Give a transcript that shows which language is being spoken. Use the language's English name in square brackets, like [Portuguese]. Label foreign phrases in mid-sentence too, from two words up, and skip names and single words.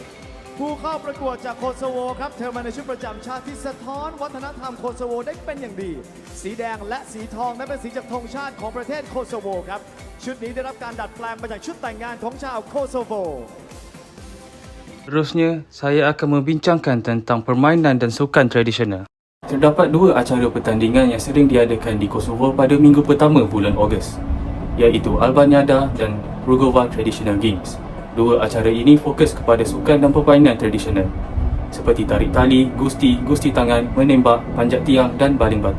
[Thai] ผู้เข้าประกวดจากโคโซโวครับเธอมาในชุดประจำชาติที่สะท้อนวัฒนธรรมโคโซโวได้เป็นอย่างดีสีแดงและสีทองนั้นเป็นสีจากธงชาติของประเทศโคโซโวครับชุดนี้ได้รับการดัดแปลงมาจากชุดแต่งงานของชาวโคโซโว [Malay] Terusnya, saya akan membincangkan tentang permainan dan sukan tradisional. Terdapat 2 acara pertandingan yang sering diadakan di Kosovo pada minggu pertama bulan Ogos, iaitu Albaniada dan Rugova Traditional Games. 2 acara ini fokus kepada sukan dan permainan tradisional seperti tarik tali, gusti tangan, menembak, panjat tiang dan baling batu.